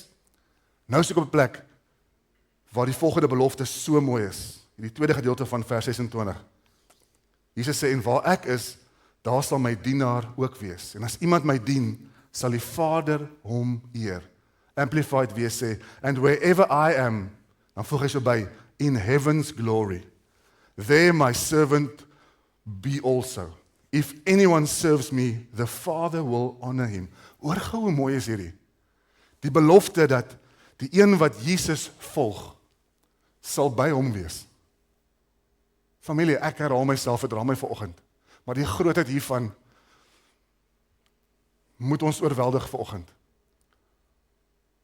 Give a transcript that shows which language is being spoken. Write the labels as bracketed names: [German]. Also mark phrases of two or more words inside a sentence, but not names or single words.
[Afrikaans] Nou is ek op 'n plek waar die volgende belofte so mooi is. Die tweede gedeelte van vers 26. Jesus sê, en waar ek is, daar sal my dienaar ook wees. En as iemand my dien, sal die Vader hom eer. Amplified weer sê, [English] and wherever I am, [Afrikaans] dan voeg hy so by, [English] in heaven's glory, there my servant be also. If anyone serves me, the Father will honor him. [Afrikaans] Hoor gou hoe mooi is hierdie. Die belofte dat die een wat Jesus volg, sal by hom wees. Familie, ek herhaal myself, het raam my vanoggend. Maar die grootheid hiervan moet ons oorweldig vanoggend.